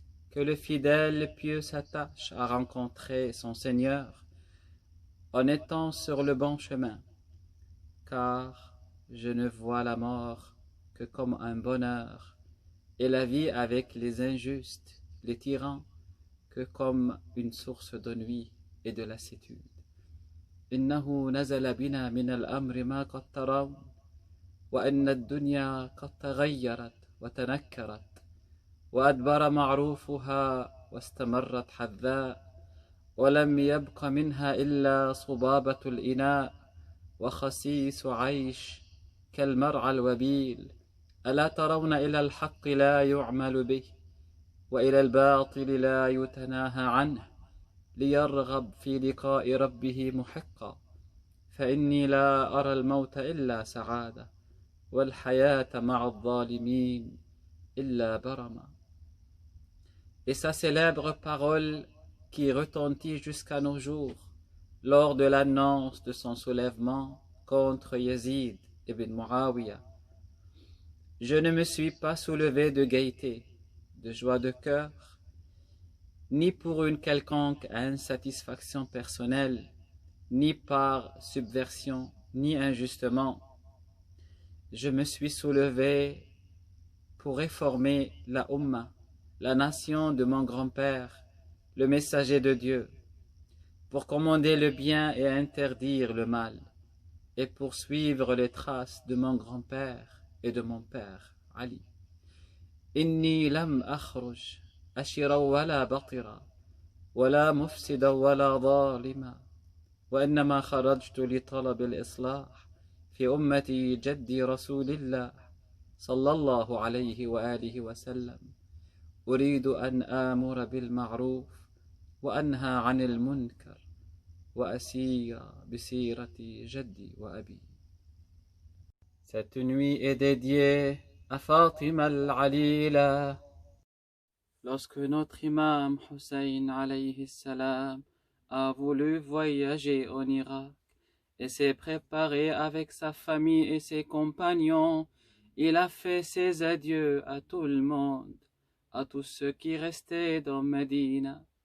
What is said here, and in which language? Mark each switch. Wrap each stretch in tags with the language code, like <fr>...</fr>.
<fr>Que le fidèle pieux s'attache à rencontrer son Seigneur en étant sur le bon chemin, car je ne vois la mort que comme un bonheur, et la vie avec les injustes, les tyrans, que comme une source d'ennui et de lassitude.</fr> <ar>إنه نزل بنا من الأمر ما قد ترون وأن الدنيا قد تغيرت وتنكرت وأدبر معروفها واستمرت حذاء ولم يبق منها إلا صبابة الإناء وخسيس عيش كالمرعى الوبيل. ألا ترون إلى الحق لا يعمل به وإلى الباطل لا يتناهى عنه ليرغب في لقاء ربه محقا. فإني لا أرى الموت إلا سعادة والحياة مع الظالمين إلا برما.</ar> <fr>Et sa célèbre parole qui retentit jusqu'à nos jours lors de l'annonce de son soulèvement contre Yazid ibn Muawiyah. Je ne me suis pas soulevé de gaieté, de joie de cœur, ni pour une quelconque insatisfaction personnelle, ni par subversion, ni injustement. Je me suis soulevé pour réformer la Ummah, la nation de mon grand-père, le messager de Dieu, pour commander le bien et interdire le mal, et pour suivre les traces de mon grand-père et de mon père, Ali.</fr> <ar>Inni lam akhruj ashira wala batira, wala mufsida wala zalima, وإنما خرجت لطلب الإصلاح في أمة جدي رسول الله صلى الله عليه وآله وسلم. أريد أن آمر بالمعروف وأنهى عن المنكر وأسير بسيرة جدي وأبي.</ar> <fr>Cette nuit est dédiée à Fatima al-Alila. Lorsque notre imam Hussein alayhi salam a voulu voyager en Irak et s'est préparé avec sa famille et ses compagnons, il a fait ses adieux à tout le monde, à tous ceux qui restaient dans Médina.</fr>